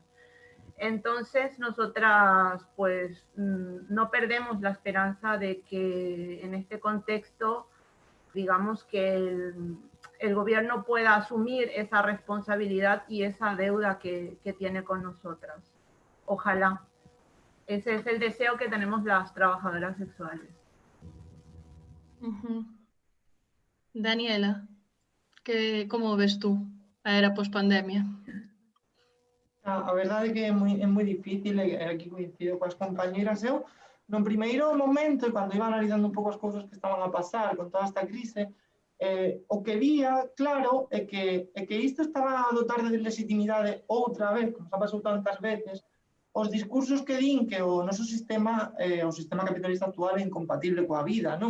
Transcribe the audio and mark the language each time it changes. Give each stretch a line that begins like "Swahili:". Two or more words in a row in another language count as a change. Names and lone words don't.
Spanish: Entonces, nosotras pues no perdemos la esperanza de que en este contexto, digamos que el gobierno pueda asumir esa responsabilidad y esa deuda que tiene con nosotras. Ojalá. Ese es el deseo que tenemos las trabajadoras sexuales.
Galician: Daniela, como ves tú a era pospandemia? A verdade é que é moi difícil, e aquí coincido coas compañeras. Eu, no primeiro momento, cando iba analizando un pouco as cousas que estaban a pasar con toda esta crise, o que vía, claro, é que isto estaba a dotar de legitimidade outra vez, como xa pasou tantas veces, os discursos que din que o noso sistema, o sistema capitalista actual é incompatible coa vida, non?